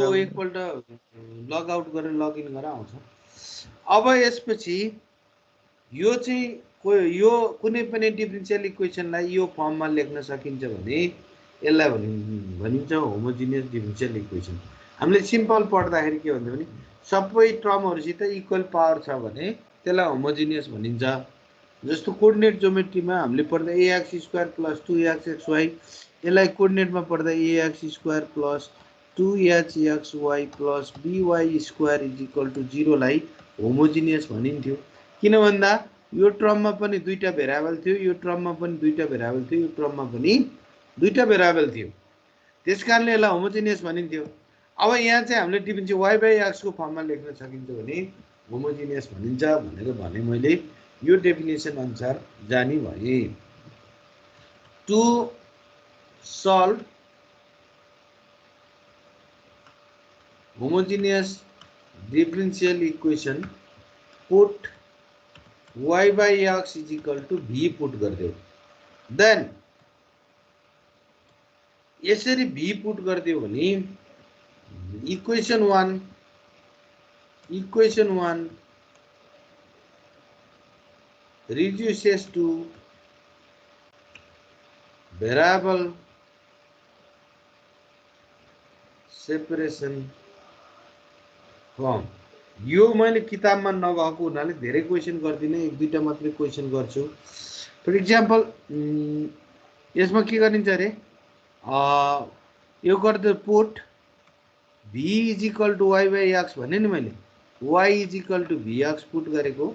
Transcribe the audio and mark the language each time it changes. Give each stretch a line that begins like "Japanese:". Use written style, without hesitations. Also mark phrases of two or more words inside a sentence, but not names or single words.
Nepali: हो एकपल्ट
English: log out
Nepali: गरेर
English: log in
Nepali: गरेर आउँछ अब यसपछि यो चाहिँ यो कुनै पनि डिफरेन्शियल इक्वेसनलाई यो फर्ममा लेख्न सकिन्छ भने यसलाई भनिन्छ
English: homogeneous differential
Nepali: इक्वेसन हामीले सिम्पल पढ्दाखेरि के भन्छ भने सबै टर्महरुसित
English: equal power
Nepali: छ भने त्यसलाई होमोजिनियस भनिन्छ जस्तो
English: coordinate geometryमा
Nepali: हामीले पढ्दा ax² + 2xxy यसलाई कोर्डिनेटमा पढ्दा ax² + 2hxy + by² = 0 लाई होमोजिनियस भनिन्थ्यो किन भन्दा यो टर्ममा पनि दुईटा भेरिएबल थियो यो टर्ममा पनि दुईटा भेरिएबल थियो यो टर्ममा पनि दुईटा भेरिएबल थियो त्यसकारणले यसलाई होमोजिनियस भनिन्थ्यो अब यहाँ चाहिँ हामीले डिफरेन्शियल y/x को फर्ममा लेख्न सकिन्छ भने होमोजिनियस भनिन्छ भनेर भने मैले यो डेफिनेसन अनुसार जानी भए।
English: to solve homogeneous differential equation put y by x is equal to v put गरिदेऊ। देन यसरी v पुट
Nepali: गरिदेऊ भने
English: इक्वेसन 1 reduces to variable separation form।
Nepali: यो मैले किताबमा नभएको हुनाले धेरै क्वेशन गर्दिनँ, एक दुईटा मात्रै क्वेशन गर्छु।
English: for example
Nepali: यसमा के गरिन्छ अरे यो गर्दा
English: put v is equal to y by x
Nepali: भने नि मैले
English: y is equal to vx
Nepali: पुट गरेको।